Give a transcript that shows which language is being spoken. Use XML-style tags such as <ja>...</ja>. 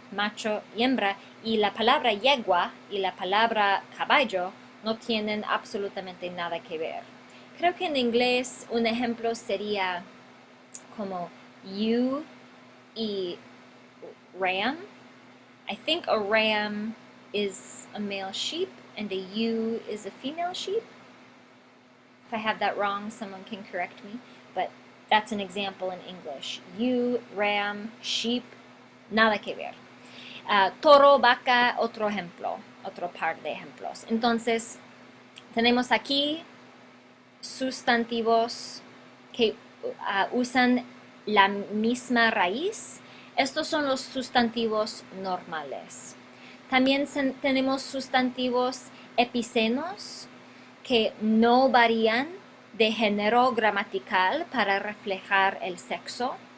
<es>Macho y hembra. Y la palabra yegua y la palabra caballo no tienen absolutamente nada que ver. Creo que en inglés un ejemplo sería como ewe y ram.</es> <en>I think a ram is a male sheep and a ewe is a female sheep. If I have that wrong, someone can correct me, but that's an example in English.</en> <es>Ewe, ram, sheep, nada que ver. Toro, vaca, otro ejemplo, otro par de ejemplos. Entonces, tenemos aquí sustantivos que usan la misma raíz. Estos son los sustantivos normales. También tenemos sustantivos epicenos que no varían de género gramatical para reflejar el sexo.</es>